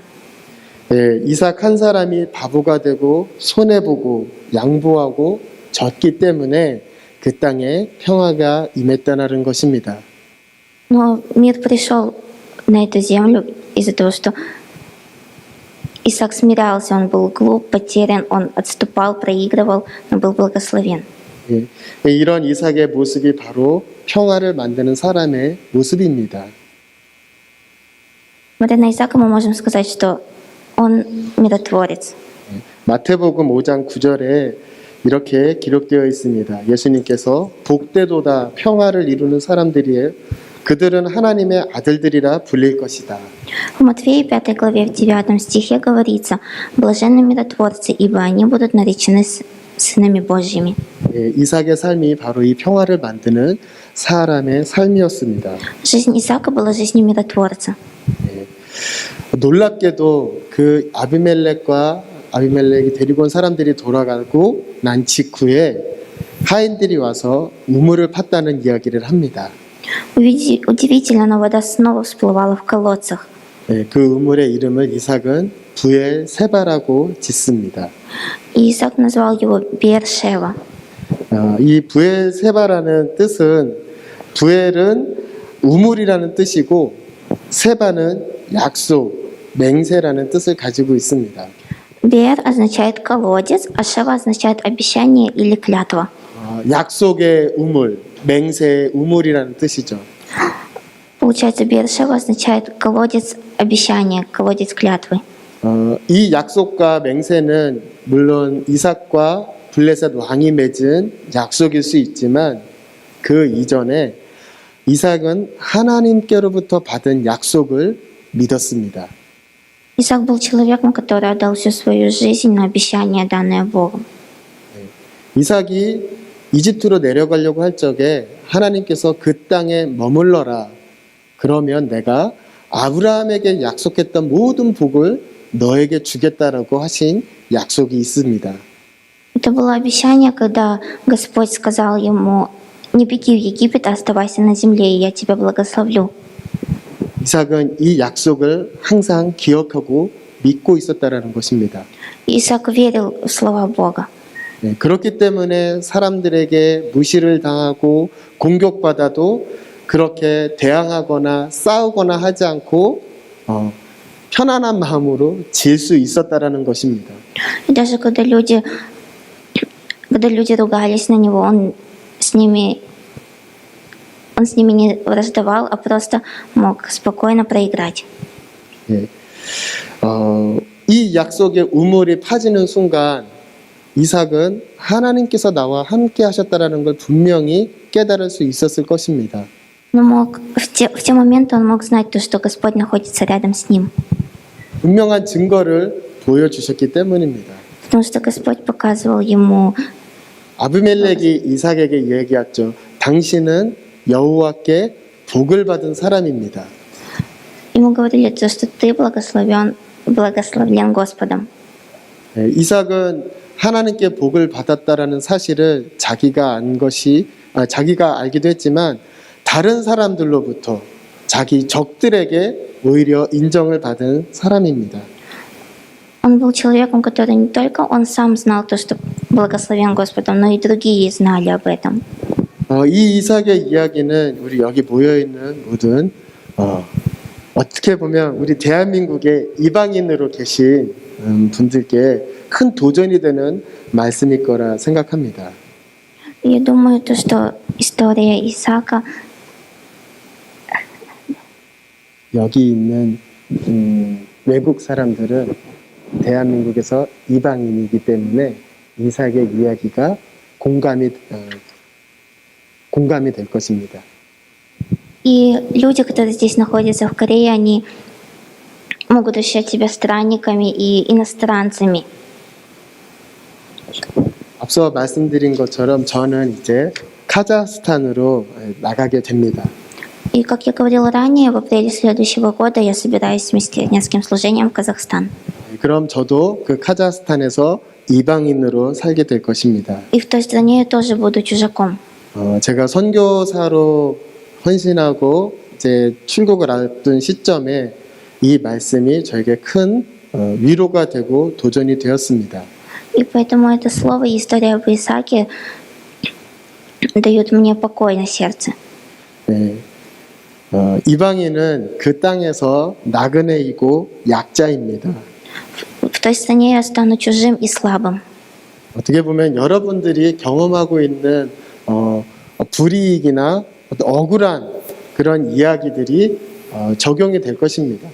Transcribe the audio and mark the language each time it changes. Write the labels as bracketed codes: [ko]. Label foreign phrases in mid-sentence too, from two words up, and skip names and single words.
[ko] 이삭 한 사람이 바보가 되고 손해보고 양보하고 졌기 때문에 그 땅에 평화가 임했다는 것입니다. [ru] Но мир пришел на эту землю из-за того, что Исаак смирялся, он был глуп, потерян, он отступал, проигрывал, но был благословен. [ko] 이런 이삭의 모습이 바로 평화를 만드는 사람의 모습입니다. [ru] Смотря на Исаака, мы можем сказать, что он миротворец. [ko] 마태복음 5장 9절에 이렇게 기록되어 있습니다. 예수님께서 복되도다 평화를 이루는 사람들이에요. 그들은 하나님의 아들들이라 불릴 것이다. [ru] В Матфея 5 главе в 9 стихе говорится: «Блаженны миротворцы, ибо они будут наречены сынами Божьими». [ko] 이삭의 삶이 바로 이 평화를 만드는 사람의 삶이었습니다. [ru] Жизнь Исаака была жизнью миротворца. [ko] 놀랍게도 그 아비멜렉이 데리고 온 사람들이 돌아가고 난 직후에 하인들이 와서 우물을 팠다는 이야기를 합니다. [ru] Удивительно, но вода снова всплывала в колодцах. [ko] 그 우물의 이름을 이삭은 부엘 세바라고 짓습니다. [ru] И Исаак назвал его Беер-шева. [ko] 이 부엘 세바라는 뜻은 부엘은 우물이라는 뜻이고 세바는 약속, 맹세라는 뜻을 가지고 있습니다. [ru] Беер означает колодец, а Шева означает обещание или клятва. [ko] 약속의 우물, 맹세의 우물이라는 뜻이죠. [ru] Получается, Беер-шева означает колодец обещания, колодец клятвы. [ko] 이 약속과 맹세는 물론 이삭과 블레셋 왕이 맺은 약속일 수 있지만 그 이전에 이삭은 하나님께로부터 받은 약속을 믿었습니다. [ru] Исаак был человеком, который отдал всю свою жизнь на обещание, данное Богом. [ko] 이삭이 이집트로 내려가려고 할 적에 하나님께서 그 땅에 머물러라. 그러면 내가 아브라함에게 약속했던 모든 복을 너에게 주겠다라고 하신 약속이 있습니다. [ru] Это было обещание, когда Господь сказал ему: «Не беги в Египет, а оставайся на земле, и я тебя благословлю». [ko] 이삭은 이 약속을 항상 기억하고 믿고 있었다라는 것입니다. [ru] Исаак верил в слова Бога. [ko] 그렇기 때문에 사람들에게 무시를 당하고 공격받아도 그렇게 대항하거나 싸우거나 하지 않고 편안한 마음으로 질 수 있었다라는 것입니다. [ru] И даже когда люди ругались на него, он с ними не враждовал, а просто мог спокойно проиграть. [ko] 이 약속의 우물이 파지는 순간 이삭은 하나님께서 나와 함께 하셨다라는 걸 분명히 깨달을 수 있었을 것입니다. [ru] Но в те моменты он мог знать то, что Господь находится рядом с ним. [ko] 분명한 증거를 보여주셨기 때문입니다. [ru] Потому что Господь показывал ему. [ko] 아비멜렉이 이삭에게 얘기했죠. 당신은 여호와께 복을 받은 사람입니다. [ru] Ему говорили то, что ты благословен Господом. [ko] 이삭은 하나님께 복을 받았다라는 사실을 자기가 알기도 했지만 다른 사람들로부터 자기 적들에게 오히려 인정을 받은 사람입니다. [ru] Он был человеком, который не только он сам знал то, что благословен Господом, но и другие знали об этом. [ko] 이 이삭의 이야기는 우리 여기 모여 있는 모든 어떻게 보면 우리 대한민국의 이방인으로 계신 분들께 큰 도전이 되는 말씀일 거라 생각합니다. [ru] Я думаю, то, что история Исаака [ko] 여기 있는 외국 사람들은 대한민국에서 이방인이기 때문에 이삭의 이야기가 공감이 될 것입니다. [ru] и люди, которые здесь находятся в Корее, они могут ощущать себя странниками и иностранцами. [ko] 앞서 말씀드린 것처럼 저는 이제 카자흐스탄으로 나가게 됩니다. [ru] И, как я говорила ранее, в апреле следующего года я собираюсь вместе с нескольким служением в Казахстан. [ko] 그럼 저도 그 카자흐스탄에서 이방인으로 살게 될 것입니다. [ru] И в той стране я тоже буду чужаком. [ko] 제가 선교사로 헌신하고 이제 출국을 앞둔 시점에 이 말씀이 저에게 큰 위로가 되고 도전이 되었습니다. [ru] И поэтому это слово и история об Исааке дают мне покой на сердце. [ko] 네. 이방인은 그 땅에서 나그네이고 약자입니다. [ru] В той стране я стану чужим и слабым. [ko] 어떻게 보면 여러분들이 경험하고 있는 불이익이나 어떤 억울한 그런 이야기들이 적용이 될 것입니다.